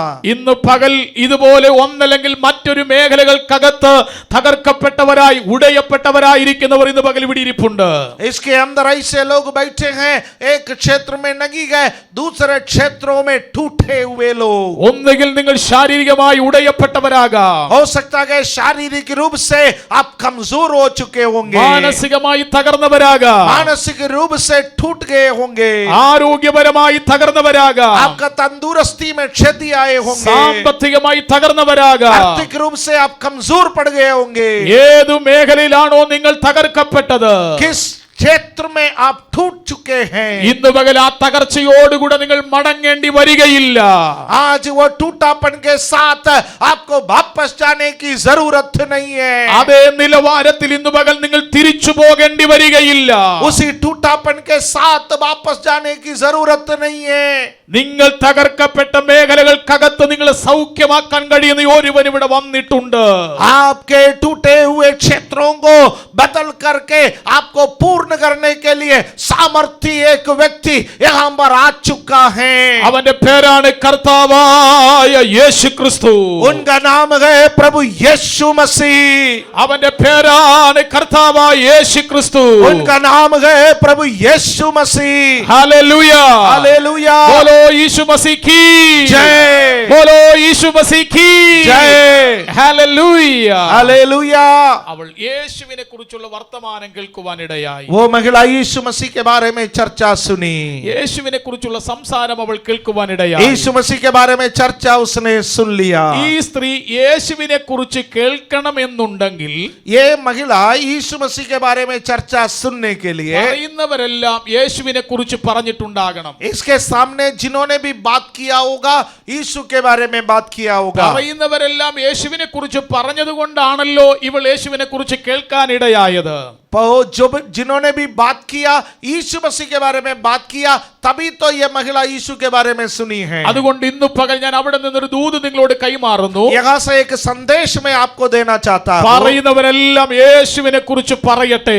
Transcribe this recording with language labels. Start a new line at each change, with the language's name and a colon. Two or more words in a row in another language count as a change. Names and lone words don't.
Malayalam: ഇന്ന് പകൽ ഇതുപോലെ ഒന്നല്ലെങ്കിൽ മറ്റൊരു മേഖലകൾക്കകത്ത് തകർക്കപ്പെട്ടവരായി ഉടയപ്പെട്ടവരായിരിക്കുന്നവർ ഇന്ന് പകൽ ഇവിടെ ഇരിപ്പുണ്ട്.
Hindi: इसके अंदर ऐसे लोग बैठे हैं, एक क्षेत्र में नगी गए, दूसरे क्षेत्रों में टूटे हुए लोग।
Malayalam: ഒന്നുകിൽ നിങ്ങൾ ശാരീരികമായി ഉടയപ്പെട്ടവരാകാം,
Hindi: हो सकता है शारीरिक रूप से आप कमजोर हो चुके होंगे,
Malayalam: മാനസികമായി തകർന്നവരാകാം,
Hindi: मानसिक रूप से टूट गए होंगे,
Malayalam: ആരോഗ്യപരമായി തകർന്നവരാകാം,
Hindi: आपका तंदुरुस्ती में क्षति आए होंगे,
Malayalam: സാമ്പത്തികമായി തകർന്നവരാകാം.
Hindi: आर्थिक रूप से आप कमजोर पड़ गए होंगे।
Malayalam: ഏതു മേഖലയിലാണോ നിങ്ങൾ തകർക്കപ്പെട്ടത്,
Hindi: किस क्षेत्र में आप टूट चुके हैं,
Malayalam: ഇന്ന് പകൽ ആ തകർച്ചയോടുകൂടെ നിങ്ങൾ മടങ്ങേണ്ടി വരികയില്ല.
Hindi: आज वो टूटापन के साथ आपको वापस जाने की जरूरत नहीं है।
Malayalam: അതേ നിലവാരത്തിൽ ഇന്ന് പകൽ നിങ്ങൾ തിരിച്ചു പോകേണ്ടി വരികയില്ല.
Hindi: उसी टूटापन के साथ वापस जाने की जरूरत नहीं है।
Malayalam: നിങ്ങൾ തകർക്കപ്പെട്ട മേഖലകൾക്കകത്ത് നിങ്ങളെ സൗഖ്യമാക്കാൻ കഴിയുന്ന ഒരുവൻ ഇവിടെ വന്നിട്ടുണ്ട്.
Hindi: आपके टूटे हुए क्षेत्रों को बदल करके आपको पूर्ण करने के लिए सामर्थ्य एक व्यक्ति यहाँ पर आ चुका है।
Malayalam: അവന്റെ പേരാണ് കർത്താവായ യേശു ക്രിസ്തു.
Hindi: उनका नाम है प्रभु यीशु मसीह।
Malayalam: അവന്റെ പേരാണ് കർത്താവായ യേശു ക്രിസ്തു.
Hindi: उनका नाम है प्रभु यीशु मसीह।
Malayalam: ഹല്ലേലൂയ,
Hindi: हालेलुया, बोलो यीशु मसीह की जय, बोलो यीशु मसीह की जय,
Malayalam: ഹല്ലേലൂയ.
Hindi: हालेलुया।
Malayalam: അവൾ യേശുവിനെ കുറിച്ചുള്ള വർത്തമാനം കേൾക്കുവാനിടയായി.
Hindi: वो महिला यीशु मसीह के बारे में चर्चा सुनी,
Malayalam: യേശുവിനെ കുറിച്ചുള്ള സംസാരം അവൾ കേൾക്കുവാനിടയായി.
Hindi: यीशु मसीह के बारे में चर्चा उसने सुन लिया।
Malayalam: ഈ സ്ത്രീ യേശുവിനെ കുറിച്ച് കേൾക്കണമെന്നുണ്ടെങ്കിൽ
Hindi: ये महिला यीशु मसीह के बारे में चर्चा सुनने के लिए
Malayalam: പറയുന്നവരെല്ലാം യേശുവിനെ കുറിച്ച് പറഞ്ഞിട്ടുണ്ടാകണം.
Hindi: इसके सामने जिन्होंने भी बात किया होगा यीशु के बारे में बात किया होगा।
Malayalam: പറയുന്നവരെല്ലാം യേശുവിനെ കുറിച്ച് പറഞ്ഞതുകൊണ്ടാണല്ലോ ഇവൾ യേശുവിനെ കുറിച്ച് കേൾക്കാനിടയായത്.
Hindi: जो जिन्होंने भी बात किया यीशु मसीह के बारे में बात किया तभी तो ये महिला यीशु के बारे में सुनी है।
Malayalam: അതുകൊണ്ട് ഇന്ന് പകൽ ഞാൻ അവിടെ നിന്നൊരു ദൂത് നിങ്ങളോട് കൈമാറുന്നു.
Hindi: यहाँ से एक संदेश मैं आपको देना चाहता हूँ।
Malayalam: പറയുന്നവരെല്ലാം യേശുവിനെ കുറിച്ച് പറയട്ടെ.